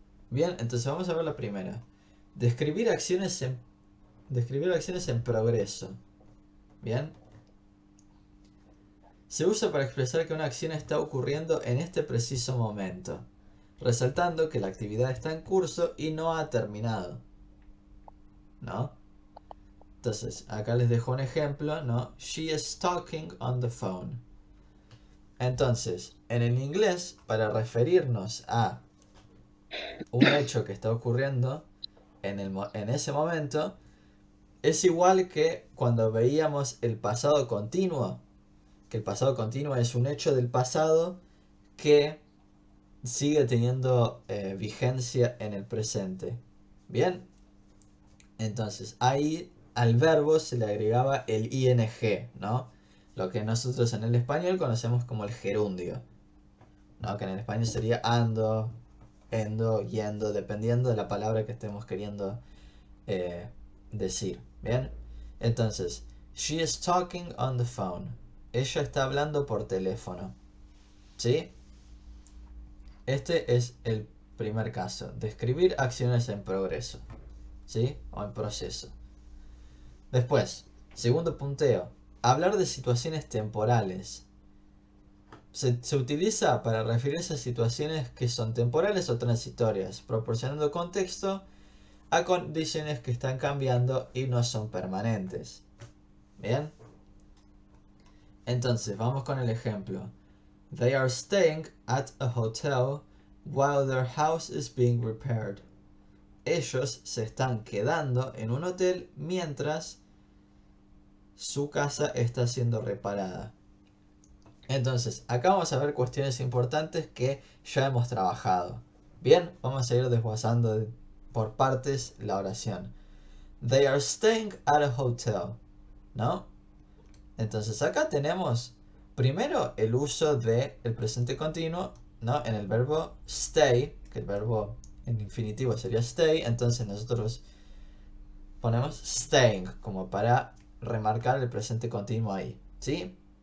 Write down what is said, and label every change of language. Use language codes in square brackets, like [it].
[es] Bien, entonces vamos a ver la primera. Describir acciones en progreso. Bien. Se usa para expresar que una acción está ocurriendo en este preciso momento, resaltando que la actividad está en curso y no ha terminado, ¿no? Entonces, acá les dejo un ejemplo, ¿no? [en] She is talking on the phone. [es] Entonces, en el inglés, para referirnos a un hecho que está ocurriendo en ese momento, es igual que cuando veíamos el pasado continuo, que el pasado continuo es un hecho del pasado que sigue teniendo vigencia en el presente. Bien, entonces ahí al verbo se le agregaba el ing, ¿no? Lo que nosotros en el español conocemos como el gerundio, ¿no? Que en el español sería ando, endo, yendo, dependiendo de la palabra que estemos queriendo decir. Bien, entonces, [en] she is talking on the phone. [es] Ella está hablando por teléfono. ¿Sí? Este es el primer caso. Describir acciones en progreso. ¿Sí? O en proceso. Después, segundo punteo. Hablar de situaciones temporales. Se utiliza para referirse a situaciones que son temporales o transitorias, proporcionando contexto a condiciones que están cambiando y no son permanentes. Bien. Entonces, vamos con el ejemplo. [en] They are staying at a hotel while their house is being repaired. [es] Ellos se están quedando en un hotel mientras su casa está siendo reparada. Entonces, acá vamos a ver cuestiones importantes que ya hemos trabajado. Bien, vamos a ir desglosando por partes la oración. [en] They are staying at a hotel, ¿no? [es] Entonces acá tenemos primero el uso del presente continuo, ¿no? En el verbo stay, que el verbo en infinitivo sería stay, entonces nosotros ponemos staying como para remarcar el presente continuo ahí, ¿sí?